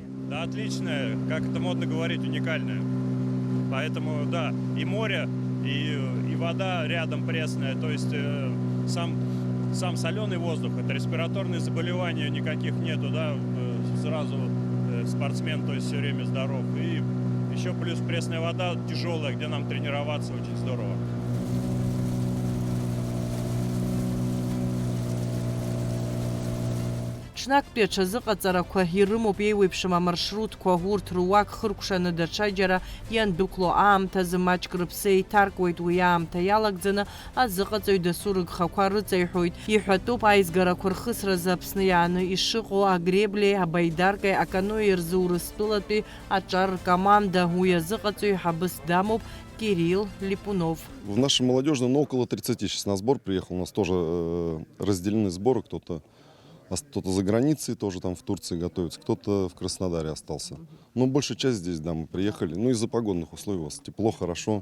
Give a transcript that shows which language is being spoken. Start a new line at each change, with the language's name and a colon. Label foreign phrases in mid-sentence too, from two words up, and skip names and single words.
Russian: Да, отличное, как это модно говорить, уникальное. Поэтому, да, и море, и вода рядом пресная, то есть сам соленый воздух, это респираторные заболевания никаких нету, да, сразу спортсмен, то есть все время здоров. И еще плюс пресная вода тяжелая, где нам тренироваться очень здорово.
Abkhazian: Ҽнактәи аҽазыҟаҵарақәа ирымоуп еиуеиԥшым амаршрутқәа, урҭ руак хыркәшаны даҽаџьара иандәықәло аамҭазы маҷк рыԥсы еиҭаркуеит, уи аамҭа иалагӡаны азыҟаҵаҩ дасу рыгхақәа рыҵаиҳәоит. Иҳәатәуп аизгарақәа рхысразы Аԥсны иааны ишыҟоу агреблеи, абаидаркеи, аканоеи рзы Урыстәылатәи аҿар ркоманда. Уи азыҟаҵаҩ ҳабыс дамоуп Кирилл Липунов.
Russian: В нашем молодежном, около 30 сейчас на сбор приехал. У нас тоже разделены сборы, кто-то за границей, тоже там в Турции готовится, кто-то в Краснодаре остался. Но большая часть здесь, да, мы приехали. Ну, из-за погодных условий у вас тепло, хорошо.